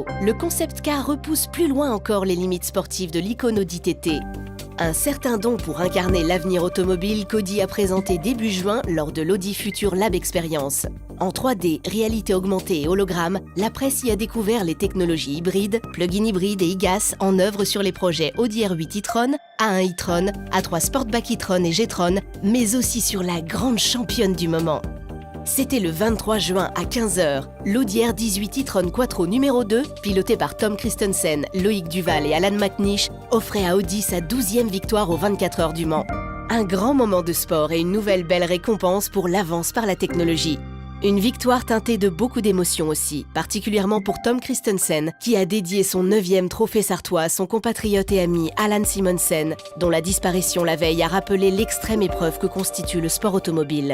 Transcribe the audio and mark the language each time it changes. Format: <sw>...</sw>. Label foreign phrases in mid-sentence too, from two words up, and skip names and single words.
<fr>Le concept car repousse plus loin encore les limites sportives de l'icône Audi TT. Un certain don pour incarner l'avenir automobile qu'Audi a présenté début juin lors de l'Audi Future Lab Experience. En 3D, réalité augmentée et hologramme, la presse y a découvert les technologies hybrides, plug-in hybride et IGAS en œuvre sur les projets Audi R8 e-tron, A1 e-tron, A3 Sportback e-tron et G-tron, mais aussi sur la grande championne du moment. C'était le 23 juin à 15 h. L'Audi R18 e-tron Quattro numéro 2, piloté par Tom Christensen, Loïc Duval et Alan McNish, offrait à Audi sa 12e victoire aux 24 heures du Mans. Un grand moment de sport et une nouvelle belle récompense pour l'avance par la technologie. Une victoire teintée de beaucoup d'émotions aussi, particulièrement pour Tom Christensen, qui a dédié son 9e trophée sartois à son compatriote et ami Alan Simonsen, dont la disparition la veille a rappelé l'extrême épreuve que constitue le sport automobile.</fr>